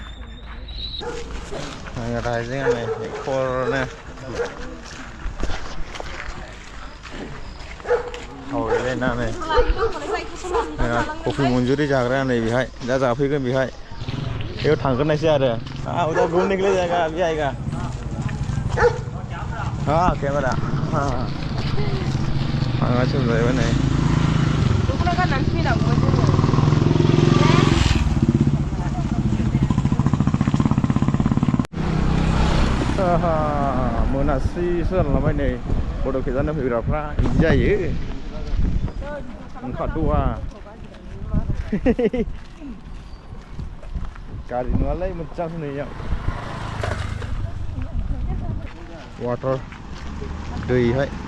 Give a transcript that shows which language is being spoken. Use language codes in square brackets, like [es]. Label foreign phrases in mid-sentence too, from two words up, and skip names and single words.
[brx] रायजेंआ नै खरनो थावलायलायनानै कफि मन्जुरि जाग्राया नै बेहाय दा जाफैगोन बेहाय बेयाव थांग्रोनायसै आरो [hi] उधर घूमने के लिए जाएगा अभी आएगा हाँ [brx] कैमरा थांगासिनो जाहैबाय नै दख'ना गाननानै फैनांगौमोन जोङो मोनास्रिसो जालांबाय नै फट' खेबजानो फैग्राफ्रा बिदि जायो ओंखारथ'वा गारि नुवालै मोजां नैयाव वाटार दैहाय